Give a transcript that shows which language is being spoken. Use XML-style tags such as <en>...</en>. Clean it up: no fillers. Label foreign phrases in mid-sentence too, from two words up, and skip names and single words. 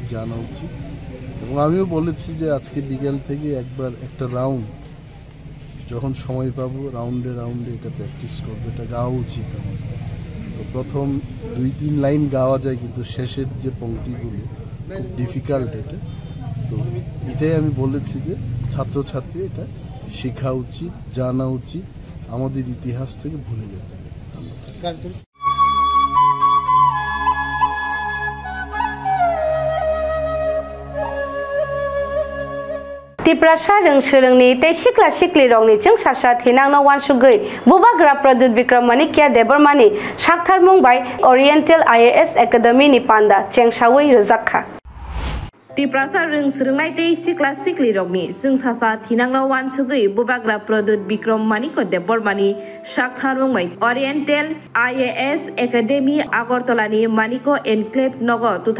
<bn>জানা উচিত এবং আমিও বলেছি যে আজকে বিকেল থেকে একবার একটা রাউন্ড যখন সময় পাবো রাউন্ডে রাউন্ডে এটা প্র্যাকটিস করবো এটা গাওয়া উচিত আমাদের তো প্রথম 2-3 লাইন গাওয়া যায় কিন্তু শেষের যে পংক্তিগুলো খুব ডিফিকাল্ট এটা তো এটাই আমি বলেছি যে ছাত্রছাত্রী এটা শেখা উচিত জানা উচিত আমাদের ইতিহাস থেকে ভুলে যেতে হবে</bn> <trp>तिप्रासा रंग सोरंगनि तै सिख्ला सिख्लि रंगनि जों सासा थिनांनो वानसुगै बुबाग्रा प्रद्युत विक्रम मानिक्या देबरमानि साक्थार मुंबाइ ओरिएन्टेल IAS एकाडेमी नि पान्दा चेंसावै रोजाखा तिप्रासा रंग सोरंगनाय तै सिख्ला सिख्लि रंगनि जों सासा थिनांनो वानसुगै बुबाग्रा प्रद्युत विक्रम मानिक्य देबरमानि साक्थार मुंबाइ ओरिएन्टेल IAS एकाडेमी आगरतलानि मानिको एनक्लेव नगर</trp>